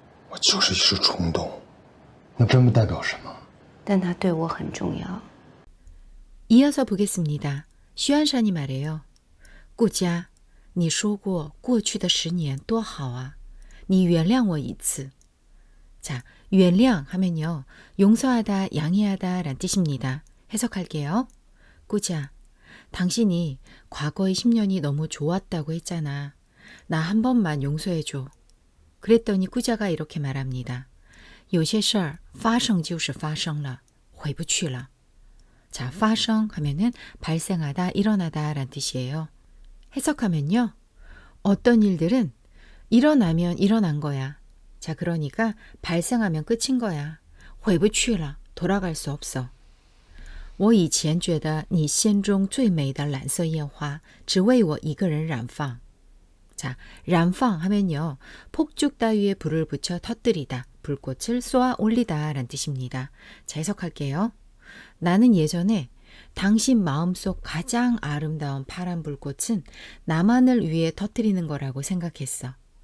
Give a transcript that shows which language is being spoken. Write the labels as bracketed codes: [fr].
[zh] 我就是一时冲动，那真不代表什么。但它对我很重要。 [ko] 이어서 보겠습니다. 슈안샨이 말해요. [zh] 꾸자, 你说过过去的10年多好啊，你原谅我一次. [ko] 자, 原谅 하면요. 용서하다, 양해하다 란 뜻입니다. 해석할게요. 꾸자, 당신이 과거의 10년이 너무 좋았다고 했잖아. 나 한 번만 용서해줘. 그랬더니 꾸자가 이렇게 말합니다. [zh] 有些事儿发生就是发生了，回不去了. [ko] 자, 发生 하면은 발생하다, 일어나다 란 뜻이에요. 해석하면요. 어떤 일들은 일어나면 일어난 거야. 자, 그러니까 발생하면 끝인 거야. [zh] 回不去了, [ko] 돌아갈 수 없어. [zh] 我以前觉得你心中最美的蓝色烟花只为我一个人燃放. [ko] 자, 燃放 하면요. 폭죽 따위에 불을 붙여 터뜨리다, 불꽃을 쏘아 올리다 란 뜻입니다. 자, 해석할게요. 나는 예전에 당신 마음속 가장 아름다운 파란 불꽃은 나만을 위해 터뜨리는 거라고 생각했어.